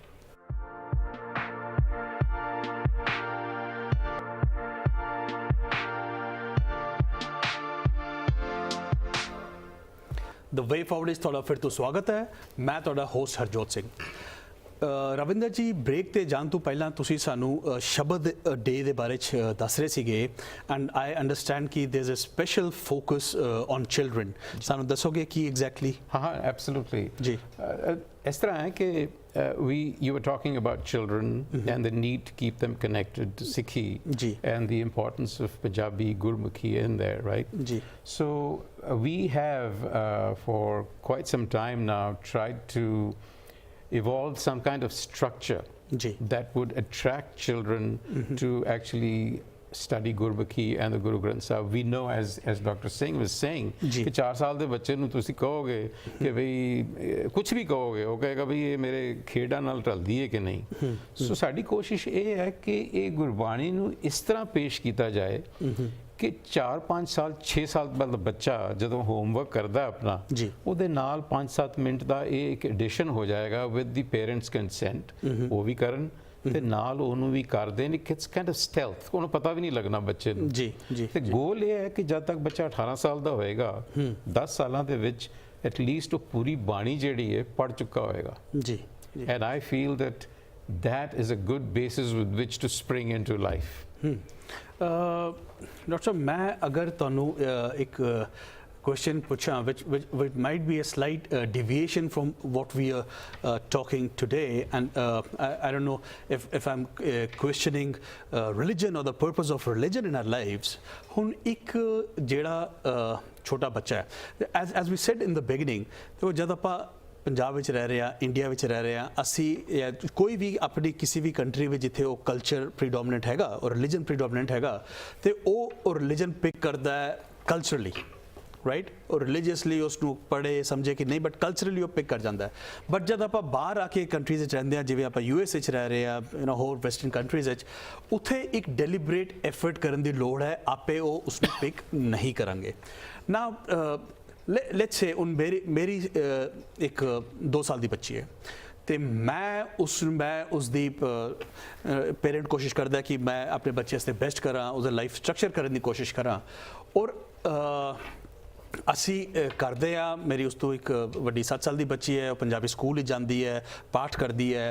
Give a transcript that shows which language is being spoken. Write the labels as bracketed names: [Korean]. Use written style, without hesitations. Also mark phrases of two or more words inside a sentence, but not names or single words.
[English] the way forward [Punjabi] ਇਸ ਤੁਹਾਡਾ ਫਿਰ ਤੋਂ ਸਵਾਗਤ ਹੈ ਮੈਂ ਤੁਹਾਡਾ ਹੋਸਟ ਹਰਜੋਤ ਸਿੰਘ ਰਵਿੰਦਰ ਜੀ ਬ੍ਰੇਕ ਤੇ ਜਾਣ ਤੋਂ ਪਹਿਲਾਂ ਤੁਸੀਂ ਸਾਨੂੰ ਸ਼ਬਦ ਡੇ ਦੇ ਬਾਰੇ 'ਚ ਦੱਸ ਰਹੇ ਸੀਗੇ [English] and I understand [Punjabi] ਕਿ [English] there is a special focus on children [Punjabi] ਸਾਨੂੰ ਦੱਸੋਗੇ ਕੀ ਐਗਜ਼ੈਕਟਲੀ ਹਾਂ ਐਬਸੋਲੂਟਲੀ ਜੀ ਇਸ ਤਰ੍ਹਾਂ ਹੈ ਕਿ [English] you were talking about children and the need to keep them connected to Sikhi [Punjabi] Ji. [English] and the importance of Punjabi Gurmukhi in there, right? [Punjabi] Ji. [English] So we have for quite some time now tried to evolve some kind of structure [Punjabi] Ji. [English] that would attract children to actually study Gurmukhi and the Guru Granth Sahib. We know as Dr. Singh was saying [Punjabi] ਜੀ। ਕਿ 4 ਸਾਲ ਦੇ ਬੱਚੇ ਨੂੰ ਤੁਸੀਂ ਕਹੋਗੇ ਕਿ ਭਈ ਕੁਝ ਵੀ ਕਹੋਗੇ ਉਹ ਕਹੇਗਾ ਵੀ ਇਹ ਮੇਰੇ ਖੇਡਾਂ ਨਾਲ ਢਲਦੀ ਹੈ ਕਿ ਨਹੀਂ ਸੋ ਸਾਡੀ ਕੋਸ਼ਿਸ਼ ਇਹ ਹੈ ਕਿ ਇਹ ਗੁਰਬਾਣੀ ਨੂੰ ਇਸ ਤਰ੍ਹਾਂ ਪੇਸ਼ ਕੀਤਾ ਜਾਏ ਕਿ 4-5 ਸਾਲ 6 ਸਾਲ ਬਾਅਦ ਬੱਚਾ ਜਦੋਂ ਹੋਮਵਰਕ ਕਰਦਾ ਆਪਣਾ ਜੀ। ਉਹਦੇ ਨਾਲ 5-7 ਮਿੰਟ ਦਾ ਇਹ ਇੱਕ ਐਡੀਸ਼ਨ ਹੋ ਜਾਏਗਾ [English] with the parents consent [Punjabi] ਉਹ ਵੀ ਕਰਨ ਤੇ ਨਾਲ ਉਹਨੂੰ ਵੀ ਕਰਦੇ ਨੇ [English] its kind of stealth [Punjabi] ਉਹਨੂੰ ਪਤਾ ਵੀ ਨਹੀਂ ਲੱਗਣਾ ਬੱਚੇ ਨੂੰ ਜੀ ਜੀ ਤੇ ਗੋਲ ਇਹ ਹੈ ਕਿ ਜਦ ਤੱਕ ਬੱਚਾ 18 ਸਾਲ ਦਾ ਹੋਏਗਾ 10 ਸਾਲਾਂ ਦੇ ਵਿੱਚ ਐਟਲੀਸਟ ਉਹ ਪੂਰੀ ਬਾਣੀ ਜਿਹੜੀ ਹੈ ਪੜ੍ਹ ਚੁੱਕਾ ਹੋਏਗਾ ਜੀ [English] and I feel that is a good basis with which to spring into life. [Punjabi] ਡਾਕਟਰ ਸਾਹਿਬ ਮੈਂ ਅਗਰ ਤੁਹਾਨੂੰ ਇੱਕ [English] question pucha, which might be a slight deviation from what we are talking today, and I don't know if I'm questioning religion or the purpose of religion in our lives. [Punjabi] ਹੁਣ ਇੱਕ ਜਿਹੜਾ ਛੋਟਾ ਬੱਚਾ ਹੈ, [English] as we said in the beginning, [Punjabi] ਤੇ ਜਦ ਆਪਾਂ ਪੰਜਾਬ ਵਿੱਚ ਰਹਿ ਰਹੇ ਆ ਇੰਡੀਆ ਵਿੱਚ ਰਹਿ ਰਹੇ ਆ ਅਸੀਂ ਕੋਈ ਵੀ ਆਪਣੀ ਕਿਸੇ ਵੀ ਕੰਟਰੀ ਵਿੱਚ ਜਿੱਥੇ ਉਹ [English] culture predominant [Punjabi] ਹੈਗਾ ਔਰ [English] religion predominant [Punjabi] ਹੈਗਾ ਤੇ ਉਹ [English] religion pick [Punjabi] ਕਰਦਾ ਹੈ [English] culturally right [Punjabi] ਔਰ ਰਿਲੀਜੀਅਸਲੀ ਉਸ ਨੂੰ ਪੜ੍ਹੇ ਸਮਝੇ ਕਿ ਨਹੀਂ [English] but culturally [Punjabi] ਉਹ ਪਿਕ ਕਰ ਜਾਂਦਾ ਹੈ ਬਟ ਜਦ ਆਪਾਂ ਬਾਹਰ ਆ ਕੇ ਕੰਟਰੀਜ਼ ਵਿੱਚ ਰਹਿੰਦੇ ਹਾਂ ਜਿਵੇਂ ਆਪਾਂ US ਵਿੱਚ ਰਹਿ ਰਹੇ ਆ ਹੋਰ [English] western countries [Punjabi] ਵਿੱਚ ਉੱਥੇ ਇੱਕ [English] deliberate effort [Punjabi] ਕਰਨ ਦੀ ਲੋੜ ਹੈ ਆਪੇ ਉਹ ਉਸ ਨੂੰ ਪਿਕ ਨਹੀਂ ਕਰਾਂਗੇ ਨਾ [English] let's say [Punjabi] ਮੇਰੀ ਇੱਕ 2 ਸਾਲ ਦੀ ਬੱਚੀ ਹੈ ਤੇ ਮੈਂ ਉਸ ਦੀ ਪੇਰੈਂਟ ਕੋਸ਼ਿਸ਼ ਕਰਦਾ ਕਿ ਮੈਂ ਆਪਣੇ ਬੱਚੇ ਵਾਸਤੇ ਬੈਸਟ ਕਰਾਂ ਉਹਦਾ [English] life structure [Punjabi] ਕਰਨ ਦੀ ਕੋਸ਼ਿਸ਼ ਕਰਾਂ ਔਰ ਅਸੀਂ ਕਰਦੇ ਆ ਮੇਰੀ ਉਸ ਤੋਂ ਇੱਕ ਵੱਡੀ 7 ਸਾਲ ਦੀ ਬੱਚੀ ਹੈ ਉਹ ਪੰਜਾਬੀ ਸਕੂਲ ਵਿੱਚ ਜਾਂਦੀ ਹੈ ਪਾਠ ਕਰਦੀ ਹੈ